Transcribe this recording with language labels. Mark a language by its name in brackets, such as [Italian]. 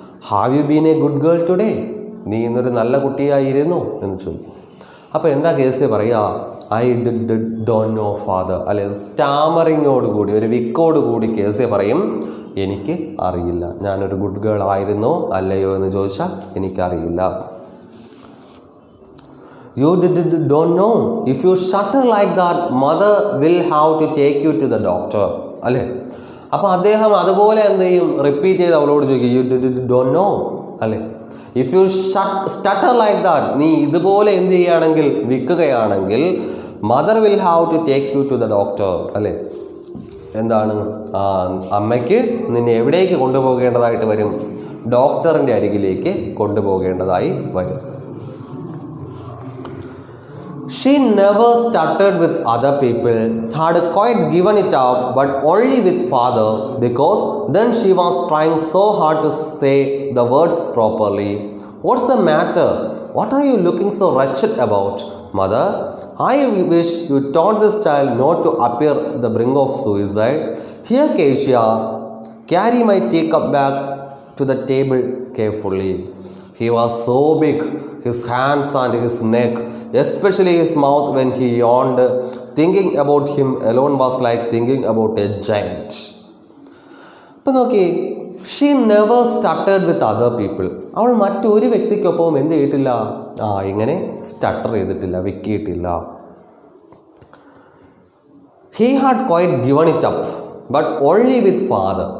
[English] Have you been a good girl today. [Malayalam] നീ ഇന്നൊരു നല്ല കുട്ടിയായിരുന്നു എന്ന് ചോദിക്കും. അപ്പോൾ എന്താ കേസ് പറയുക, [English] I don't know father. [Malayalam] അല്ലെ, സ്റ്റാമറിങ്ങോടുകൂടി, ഒരു വിക്കോടുകൂടി കേസ് പറയും, എനിക്ക് അറിയില്ല, ഞാനൊരു ഗുഡ് ഗേൾ ആയിരുന്നോ അല്ലയോ എന്ന് ചോദിച്ചാൽ എനിക്കറിയില്ല. [English] You don't know. If you shudder like that, mother will have to take you to the doctor. [Malayalam] അല്ലേ, അപ്പോൾ അദ്ദേഹം അതുപോലെ എന്ത് ചെയ്യും, റിപ്പീറ്റ് ചെയ്ത് അവളോട് ചോദിക്കും, [English] You don't know. അല്ലേ, if you stutter like that, [Malayalam] നീ ഇതുപോലെ എന്ത് ചെയ്യുകയാണെങ്കിൽ, വിൽക്കുകയാണെങ്കിൽ, [English] Mother will have to take you to the doctor. [Malayalam] അല്ലേ, എന്താണ്, അമ്മയ്ക്ക് നിന്നെ എവിടേക്ക് കൊണ്ടുപോകേണ്ടതായിട്ട് വരും, ഡോക്ടറിൻ്റെ അരികിലേക്ക് കൊണ്ടുപോകേണ്ടതായി വരും. [English] She never stuttered with other people, had quite given it up, but only with father, because then she was trying so hard to say the words properly. What's the matter? What are you looking so wretched about? Mother, I wish you taught this child not to appear at the brink of suicide. Here, Keisha, carry my teacup back to the table carefully. He was so big, his hands and his neck, especially his mouth when he yawned. Thinking about him alone was like thinking about a giant. [Malayalam] അപ്പോൾ നോക്കി, [English] She never stuttered with other people. [Malayalam] അവൾ മറ്റൊരു വ്യക്തിക്കൊപ്പം എന്ത് ചെയ്തിട്ടില്ല, ഇങ്ങനെ സ്റ്റട്ടർ ചെയ്തിട്ടില്ല, വിക്കിയിട്ടില്ല. [English] He had quite given it up, but only with father.